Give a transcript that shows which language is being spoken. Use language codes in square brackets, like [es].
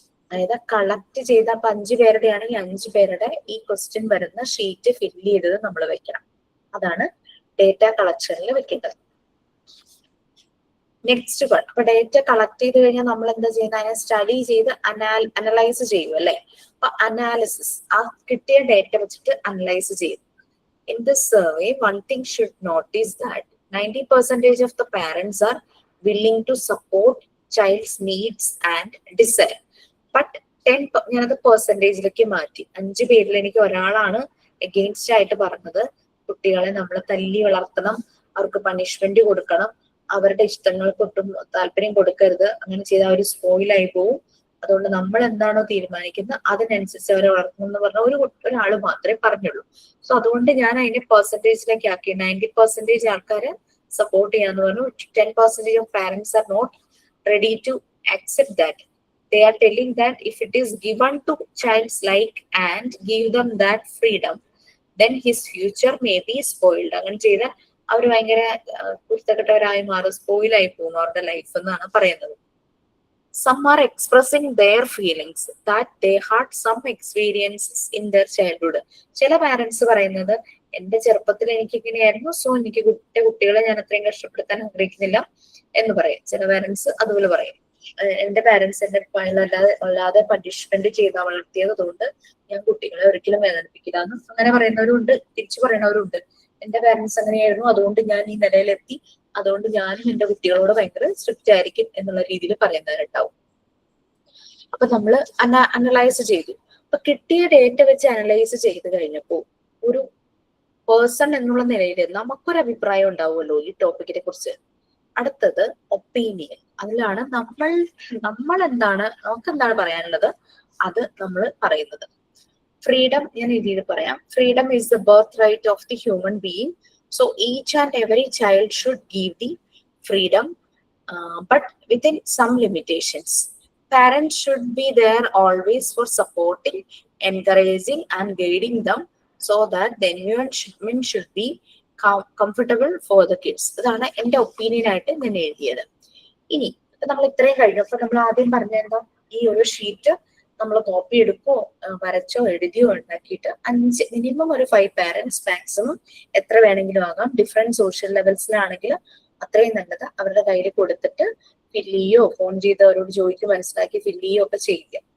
[ml] അതായത് കളക്ട് ചെയ്ത 5 പേരുടെ ആണെങ്കിൽ 5 പേരുടെ ഈ ക്വസ്റ്റ്യൻ വരുന്ന ഷീറ്റ് ഫില്ല് ചെയ്തത് നമ്മൾ വെക്കണം. അതാണ് ഡേറ്റ കളക്ഷനിൽ വെക്കേണ്ടത്. Next one. അപ്പൊ ഡേറ്റ കളക്ട് ചെയ്ത് കഴിഞ്ഞാൽ നമ്മൾ എന്താ ചെയ്യുന്നത്, അതിനെ സ്റ്റഡി ചെയ്ത് അനലൈസ് ചെയ്യും അല്ലെ. അപ്പൊ അനാലിസിസ്, ആ കിട്ടിയ ഡേറ്റ വെച്ചിട്ട് അനലൈസ് ചെയ്യും. [en] In this survey, one thing should notice that 90% of the parents are willing to support child's needs and desire. [ml] But 10 ഞാനത് പെർസെന്റേജിലേക്ക് മാറ്റി. 5 പേരിൽ എനിക്ക് ഒരാളാണ് എഗെയിൻസ്റ്റ് ആയിട്ട് പറഞ്ഞത്, കുട്ടികളെ നമ്മൾ തല്ലി വളർത്തണം, അവർക്ക് പണിഷ്മെന്റ് കൊടുക്കണം, അവരുടെ ഇഷ്ടങ്ങൾക്കൊട്ടും താല്പര്യം കൊടുക്കരുത്, അങ്ങനെ ചെയ്താൽ അവർ സ്പോയിലായി പോവും. അതുകൊണ്ട് നമ്മൾ എന്താണോ തീരുമാനിക്കുന്നത് അതിനനുസരിച്ച് അവരെ വളർത്തണം എന്ന് പറഞ്ഞ ഒരാള് മാത്രമേ പറഞ്ഞുള്ളൂ. സോ അതുകൊണ്ട് ഞാൻ അതിനെ പെർസെന്റേജിലേക്ക് ആക്കി. 90% ആൾക്കാര് സപ്പോർട്ട് ചെയ്യാന്ന് പറഞ്ഞു. [en] 10% of parents are not ready to accept that. They are telling that if it is given to child's like and give them that freedom, then his future may be spoiled. [ml] അങ്ങനെ ചെയ്ത അവർ ഭയങ്കര കുരുത്തക്കെട്ടവരായി മാറും, സ്പോയിലായി പോകും അവരുടെ life എന്നാണ് പറയുന്നത്. [en] Some are expressing their feelings that they had some experiences in their childhood. [ml] ചില parents പറയുന്നത്, എന്റെ ചെറുപ്പത്തിൽ എനിക്ക് ഇങ്ങനെയായിരുന്നു, സോ എനിക്ക് കുട്ടികളെ ഞാൻ അത്രയും കഷ്ടപ്പെടുത്താൻ ആഗ്രഹിക്കുന്നില്ല എന്ന് പറയും. ചില പാരന്റ്സ് അതുപോലെ പറയും, എന്റെ പാരന്റ്സ് എന്നെ അല്ലാതെ പണിഷ്മെന്റ് ചെയ്ത് വളർത്തിയത് കൊണ്ട് ഞാൻ കുട്ടികളെ ഒരിക്കലും വേദനിപ്പിക്കില്ല എന്ന് അങ്ങനെ പറയുന്നവരുണ്ട്. തിരിച്ചു പറയുന്നവരുണ്ട്, എന്റെ പാരന്റ്സ് അങ്ങനെയായിരുന്നു, അതുകൊണ്ട് ഞാൻ ഈ നിലയിലെത്തി, അതുകൊണ്ട് ഞാനും എന്റെ കുട്ടികളോട് ഭയങ്കര സ്ട്രിക്റ്റ് ആയിരിക്കും എന്നുള്ള രീതിയിൽ പറയുന്നവരുണ്ടാവും. അപ്പൊ നമ്മൾ അനലൈസ് ചെയ്തു. അപ്പൊ കിട്ടിയ ഡേറ്റ വെച്ച് അനലൈസ് ചെയ്ത് കഴിഞ്ഞപ്പോൾ ഒരു പേഴ്സൺ എന്നുള്ള നിലയിൽ നമുക്കൊരു അഭിപ്രായം ഉണ്ടാവുമല്ലോ ഈ ടോപ്പിക്കിനെ കുറിച്ച്. അടുത്തത് ഒപ്പീനിയൻ. അതിലാണ് നമ്മൾ എന്താണ്, നമുക്ക് എന്താണ് പറയാനുള്ളത് അത് നമ്മൾ പറയുന്നത്. [en] freedom [ml] ഞാൻ രീതിയിൽ പറയാം. [en] Freedom is the birth right of the human being. So each and every child should give the freedom, but within some limitations. Parents should be there always for supporting, encouraging and guiding them so that the environment should be comfortable for the kids. [ml] അതാണ് എന്റെ opinion ആയിട്ട് ഞാൻ എഴുതിയത്. ഇനി നമ്മൾ ഇത്രയും കഴിഞ്ഞപ്പോൾ നമ്മൾ ആദ്യം പറഞ്ഞെന്തോ, ഈ ഒരു ഷീറ്റ് നമ്മൾ കോപ്പി എടുക്കോ വരച്ചോ എഴുതിയോ ഉണ്ടാക്കിയിട്ട് മിനിമം ഒരു 5 പാരന്റ്സ്, മാക്സിമം എത്ര വേണമെങ്കിലും ആകാം, ഡിഫറെന്റ് സോഷ്യൽ ലെവൽസിലാണെങ്കിൽ അത്രയും നല്ലത്, അവരുടെ കയ്യിൽ കൊടുത്തിട്ട് ഫില്ല് ചെയ്യോ ഫോൺ ചെയ്ത് അവരോട് ചോദിച്ച് മനസ്സിലാക്കി ഫില്ല് ചെയ്യോ ഒക്കെ ചെയ്യുക.